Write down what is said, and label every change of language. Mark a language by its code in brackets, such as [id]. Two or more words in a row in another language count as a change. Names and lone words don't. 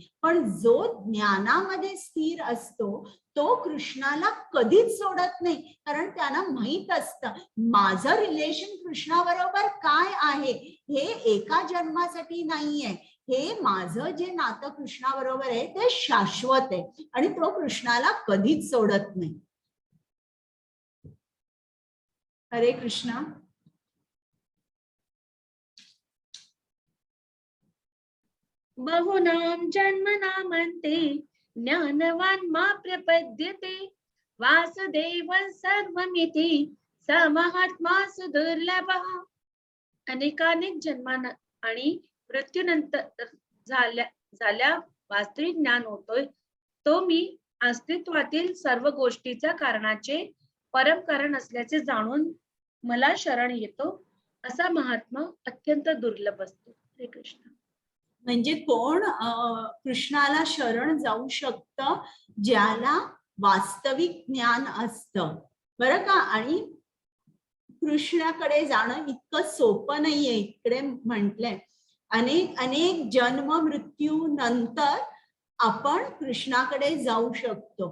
[mr] पण जो ज्ञानामध्ये स्थिर असतो तो कृष्णाला कधीच सोडत नाही, कारण त्यांना माहित असतं माझं रिलेशन कृष्णाबरोबर काय आहे. हे एका जन्मासाठी नाहीये, हे माझं जे नातं कृष्णाबरोबर आहे ते शाश्वत आहे आणि तो कृष्णाला कधीच सोडत नाही. हरे कृष्णा. [sa] बहुनाम जन्मनामन्ते ज्ञानवान मा प्रपद्यते वासुदेव सर्वमिति स महात्मा सुदुर्लभः. [mr] अनेकानेक जन्मानं आणि मृत्यूनंतर झाल्या वास्तविक ज्ञान होतोय तो मी अस्तित्वातील सर्व गोष्टीचा कारणाचे परम कारण असल्याचे जाणून मला शरण येतो असा महात्मा अत्यंत दुर्लभ असतो. हरे कृष्ण. म्हणजे कोण कृष्णाला शरण जाऊ शकतं? ज्याला वास्तविक ज्ञान असतं, बरं का. आणि कृष्णाकडे जाणं इतकं सोपं नाहीये. इकडे म्हटलंय अनेक जन्म मृत्यू नंतर आपण कृष्णाकडे जाऊ शकतो.